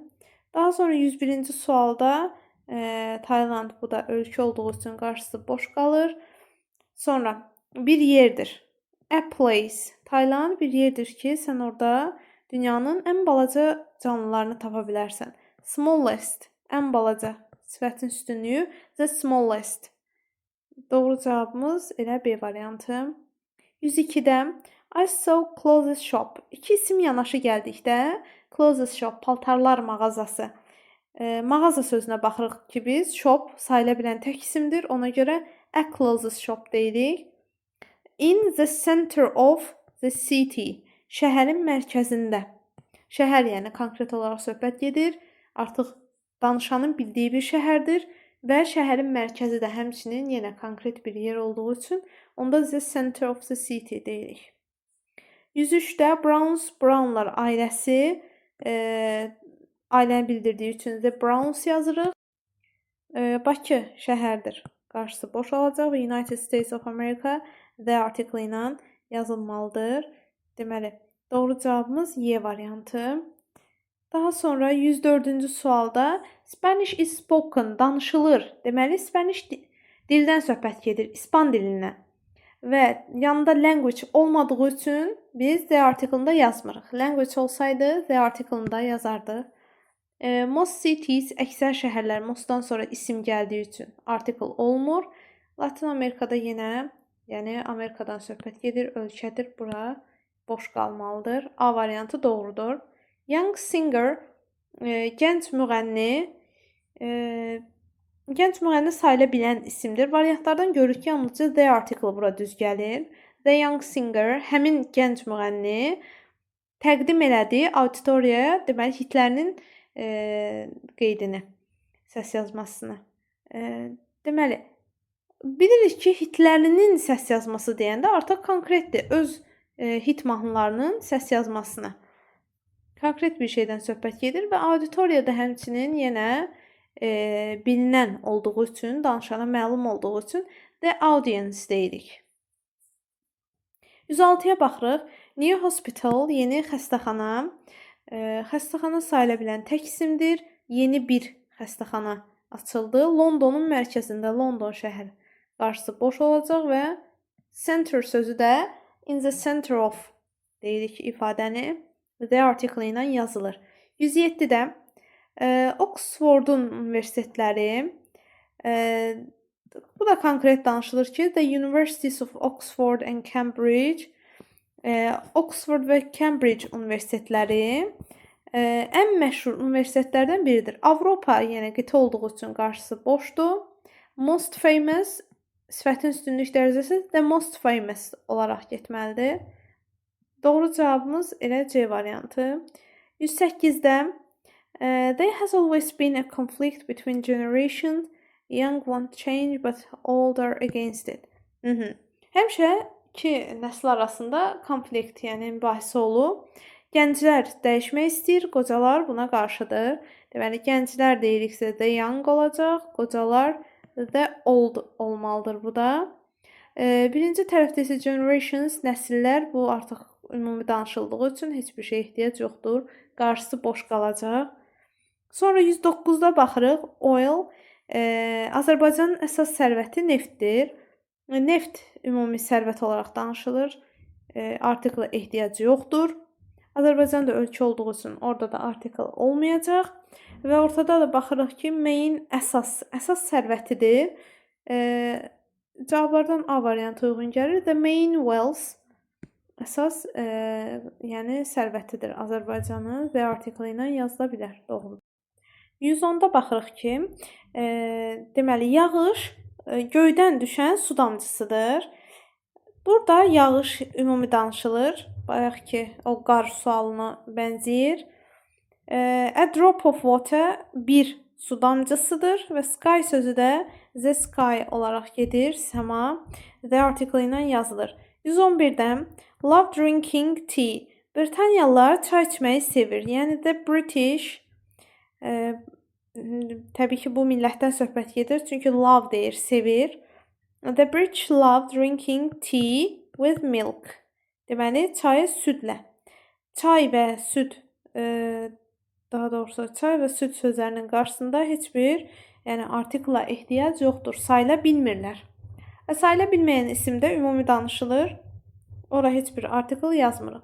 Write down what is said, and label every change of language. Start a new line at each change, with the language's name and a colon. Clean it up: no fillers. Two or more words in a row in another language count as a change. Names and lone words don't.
Azerbaijani: Daha sonra 101-ci sualda Tayland, bu da ölkə olduğu üçün qarşısı boş qalır. Sonra bir yerdir.
English: A place.
Azerbaijani: Tayland bir yerdir ki, sən orada dünyanın ən balaca canlılarını tapa bilərsən. Smallest, ən balaca sifətin üstünlüyü,
English: the smallest.
Azerbaijani: Doğru cavabımız elə B variantı.
English: 102-də I saw clothes shop.
Azerbaijani: İki isim yanaşı gəldikdə
English: clothes shop,
Azerbaijani: paltarlar mağazası. Mağaza sözünə baxırıq ki, biz shop sayıla bilən tək isimdir. Ona görə
English: a clothes shop
Azerbaijani: deyirik.
English: In the center of the city.
Azerbaijani: Şəhərin mərkəzində. Şəhər, yəni konkret olaraq söhbət gedir. Artıq danışanın bildiyi bir şəhərdir və şəhərin mərkəzi də həmçinin yenə konkret bir yer olduğu üçün onda
English: the center of the city
Azerbaijani: deyirik. 103-də Browns, Brownlar ailəsi ailəni bildirdiyi üçün
English: the Browns
Azerbaijani: yazırıq. Bakı şəhərdir. Qarşısı boş olacaq və United States of America
English: the article
Azerbaijani: ilə yazılmalıdır. Deməli, doğru cavabımız Y variantı. Daha sonra 104-cü sualda
English: Spanish is spoken,
Azerbaijani: danışılır. Deməli, Spanish dildən söhbət gedir, İspan dilindən. Və yanında language olmadığı üçün biz
English: the article-
Azerbaijani: da yazmırıq. Language olsaydı
English: the article-
Azerbaijani: da yazardıq.
English: Most cities,
Azerbaijani: əksər şəhərlər mostdan sonra isim gəldiyi üçün article olmur. Latin Amerikada yenə, yəni Amerikadan söhbət gedir, ölkədir, bura boş qalmalıdır. A variantı doğrudur.
English: Young singer,
Azerbaijani: gənc müğənni, gənc müğənni sayıla bilən isimdir. Variantlardan görürük ki, yalnızca
English: the article
Azerbaijani: bura düz gəlir.
English: The young singer,
Azerbaijani: həmin gənc müğənni təqdim elədiyi auditoriyaya, deməli, hitlərinin qeydini, səs yazmasını. Deməli, bilirik ki, hitlərinin səs yazması deyəndə artıq konkretdir. Öz hit mahnılarının səs yazmasını. Konkret bir şeydən söhbət gedir və auditoriyada həmçinin yenə bilinən olduğu üçün, danışana məlum olduğu üçün
English: the audience
Azerbaijani: deyirik. 106-ya baxırıq.
English: New hospital,
Azerbaijani: yeni xəstəxana. Xəstəxana sayıla bilən tək isimdir. Yeni bir xəstəxana açıldı. Londonun mərkəzində London şəhəri qarşısı boş olacaq və center sözü də
English: in the center of
Azerbaijani: deyirik ifadəni
English: the article
Azerbaijani: ilə yazılır. 107-də Oxfordun universitetləri bu da konkret danışılır ki,
English: the Universities of Oxford and Cambridge
Azerbaijani: Oxford və Cambridge universitetləri ən məşhur universitetlərdən biridir. Avropa, yəni qitə olduğu üçün qarşısı boşdur.
English: Most famous
Azerbaijani: sifətin üstünlük dərəcəsi
English: the most famous
Azerbaijani: olaraq getməlidir. Doğru cavabımız elə C variantı.
English: 108-də there has always been a conflict between generations. Young want change but old are against it.
Azerbaijani: Həmişə iki nəsil arasında konflikt, yəni mübahisə olub. Gənclər dəyişmək istəyir, qocalar buna qarşıdır. Deməli, gənclər deyiriksə
English: the young
Azerbaijani: olacaq, qocalar
English: the old
Azerbaijani: olmalıdır bu da. Birinci tərəfdə isə generations, nəsillər, bu artıq ümumi danışıldığı üçün heç bir şey ehtiyac yoxdur. Qarşısı boş qalacaq. Sonra 109-da baxırıq. Oil, Azərbaycanın əsas sərvəti neftdir. Neft ümumi sərvət olaraq danışılır. Artikla ehtiyac yoxdur. Azərbaycan da ölkə olduğu üçün orada da artikel olmayacaq. Və ortada da baxırıq ki, main əsas sərvətidir. Cavablardan A variantı uyğun gəlir.
English: The main wealth
Azerbaijani: əsas yəni sərvətidir Azərbaycanın və artikli ilə yazıla bilər. Doğrudur. 110-da baxırıq ki, deməli yağış göydən düşən su damcısıdır. Burada yağış ümumi danışılır. Bayaq ki, o qar sualına bənzəyir.
English: A drop of water
Azerbaijani: bir su damcısıdır və sky sözü də
English: the sky
Azerbaijani: olaraq gedir, səma.
English: The article
Azerbaijani: ilə yazılır.
English: 111-də love drinking tea.
Azerbaijani: Britaniyalılar çay içməyi sevir. Yəni
English: the British
Azerbaijani: təbii ki, bu millətdən söhbət gedir. Çünki love deyir, sevir.
English: The British love drinking tea with milk.
Azerbaijani: Deməli, çayı südlə. Çay və süd, daha doğrusu çay və süd sözlərinin qarşısında heç bir artikla ehtiyac yoxdur. Sayıla bilmirlər. Sayıla bilməyən isimdə ümumi danışılır. Ora heç bir artikl yazmırıq.